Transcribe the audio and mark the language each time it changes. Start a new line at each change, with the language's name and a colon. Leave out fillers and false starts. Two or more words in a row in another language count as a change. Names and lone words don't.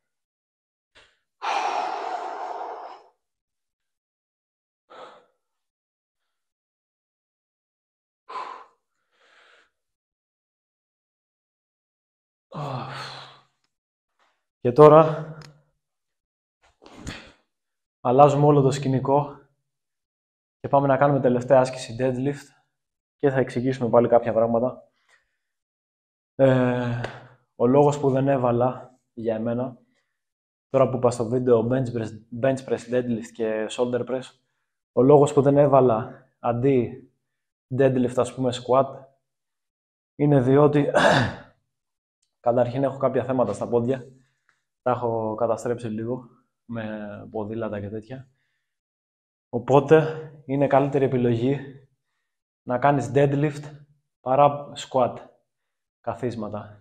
Greek: Και τώρα αλλάζουμε όλο το σκηνικό και πάμε να κάνουμε τελευταία άσκηση deadlift και θα εξηγήσουμε πάλι κάποια πράγματα. Ο λόγος που δεν έβαλα για εμένα, τώρα που είπα στο βίντεο
English: bench press, deadlift
Greek: και
English: shoulder press,
Greek: ο λόγος που δεν έβαλα αντί deadlift, ας πούμε, squat, είναι διότι καταρχήν έχω κάποια θέματα στα πόδια. Τα έχω καταστρέψει λίγο με ποδήλατα και τέτοια. Οπότε είναι καλύτερη επιλογή να κάνεις deadlift παρά squat, καθίσματα.